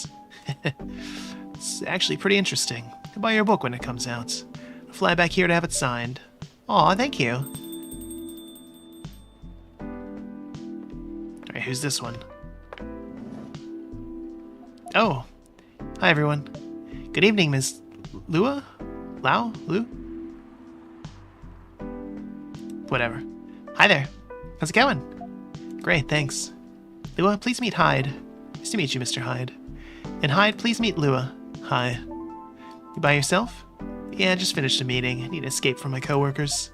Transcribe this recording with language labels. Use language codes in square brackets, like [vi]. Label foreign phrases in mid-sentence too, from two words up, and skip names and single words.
[en] It's actually pretty interesting. I'll buy your book when it comes out. I'll fly back here to have it signed. Aw, thank you. Alright, who's this one? Oh. Hi, everyone. Good evening, Miss Lua? Lau? Lu? Whatever. Hi there. How's it going? Great, thanks. Lua, please meet Hyde. Nice to meet you, Mr. Hyde. And Hyde, please meet Lua. Hi. You by yourself? Yeah, I just finished a meeting. I need to escape from my coworkers.